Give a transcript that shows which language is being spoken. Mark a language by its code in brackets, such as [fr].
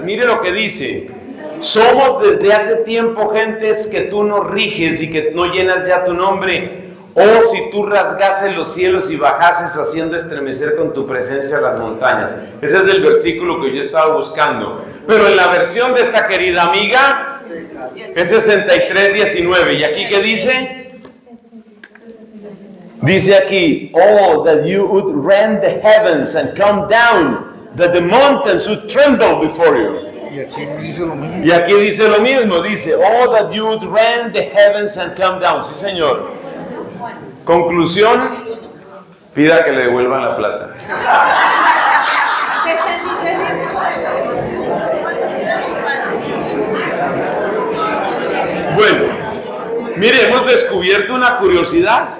[es] Mire lo que dice: somos desde hace tiempo gentes que tú no riges y que no llenas ya tu nombre. Oh, si tú rasgases los cielos y bajases haciendo estremecer con tu presencia las montañas. Ese es el versículo que yo estaba buscando. Pero en la versión de esta querida amiga es 63:19. ¿Y aquí qué dice? Dice aquí, [en] oh, that you would rend the heavens and come down, that the mountains would tremble before you. [es] Y aquí dice lo mismo. Y aquí dice lo mismo, dice, [en] oh, that you would rend the heavens and come down. [es] Sí, Señor. Conclusión, pida que le devuelvan la plata. Bueno, mire, hemos descubierto una curiosidad.